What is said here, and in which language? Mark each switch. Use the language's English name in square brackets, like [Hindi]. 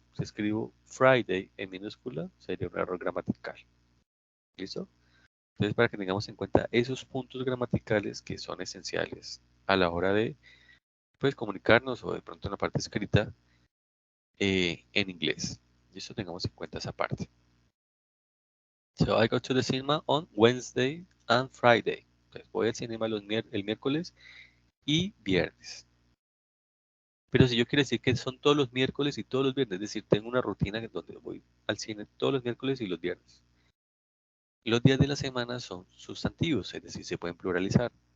[Spanish] Si escribo Friday en minúscula, sería un error gramatical. ¿Listo? Entonces, para que tengamos en cuenta esos puntos gramaticales que son esenciales a la hora de pues, comunicarnos o de pronto en la parte escrita en inglés. Y eso tengamos en cuenta esa parte. [English] So I go to the cinema on Wednesday and Friday. [Spanish] Entonces voy al cinema el miércoles y viernes. Pero si yo quiero decir que son todos los miércoles y todos los viernes, es decir, tengo una rutina en donde voy al cine todos los miércoles y los viernes. Los días de la semana son sustantivos, es decir, se pueden pluralizar.